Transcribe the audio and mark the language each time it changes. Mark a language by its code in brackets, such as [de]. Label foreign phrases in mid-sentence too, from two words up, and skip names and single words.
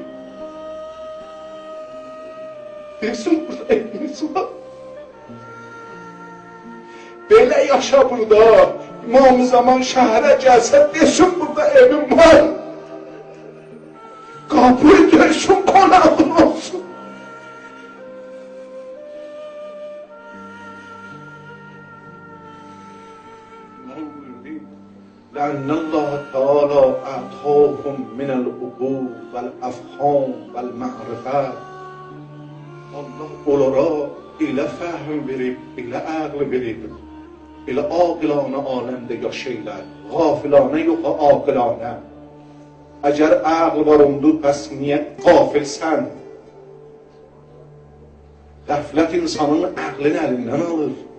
[az] Desin, burada evimiz var. Belə yaşa burada, İmam-ı Zaman şəhərə gəlsə, desin, burada evim var. Qapı döysün, qonağın olsun. [ar] لأن الله تعالى أعطاهم من العقول والأفهام والمعرفات. [az] Allah onlara elə fəhm verib, elə ağl verib, elə aqilana aləmdə yaşayırlar. Qafilanə yox, aqilanə. Əgər ağl var ondu, bəs niyə qafilsən? Qəflət insanın əqlini əlindən alır.